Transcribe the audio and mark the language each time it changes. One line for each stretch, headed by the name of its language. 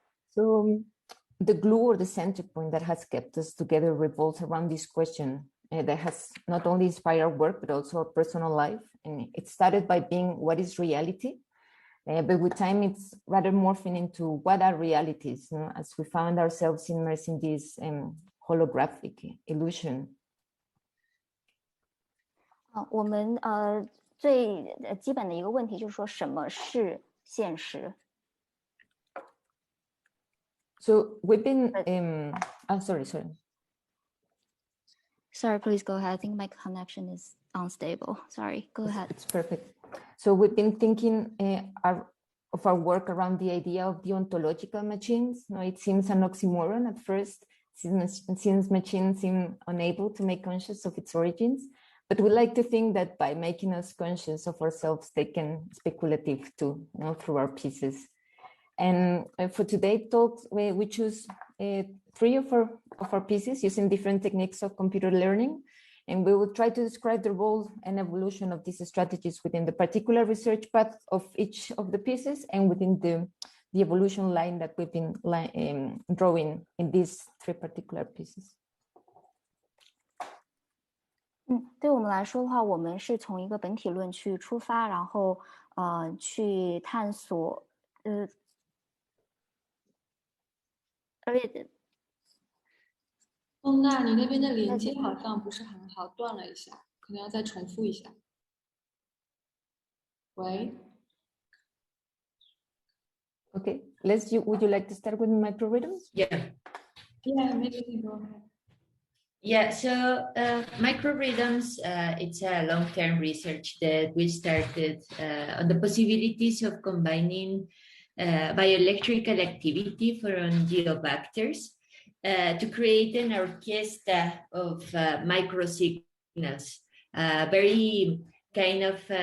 English: So the glue or the center point that has kept us together revolves around this question that has not only inspired our work, but also our personal life. And it started by being, what is reality? But with time, it's rather morphing into what are realities, as we found ourselves immersed in this holographic illusion.
Chinese: 我们最基本的一个问题就是说什么是现实。
English: So we've been, sorry. Sorry, please go ahead. I think my connection is unstable. Sorry, go ahead. It's perfect. So we've been thinking of our work around the idea of deontological machines. Now, it seems an oxymoron at first, since machines seem unable to make conscious of its origins. But we like to think that by making us conscious of ourselves, they can speculative too, through our pieces. And for today's talk, we choose 3 of our pieces using different techniques of computer learning. And we will try to describe the role and evolution of these strategies within the particular research path of each of the pieces and within the evolution line that we've been drawing in these 3 particular pieces.
Chinese: 对我们来说的话，我们是从一个本体论去出发，然后去探索孟娜，你那边的连接好像不是很好，断了一下，可能要再重复一下。喂。
English: Okay, would you like to start with microrhythms? Yeah. Yeah, maybe we go ahead. Yeah, so microrhythms, it's a long-term research that we started on the possibilities of combining bioelectrical activity from geobacters to create an orchestra of microsignals, very kind of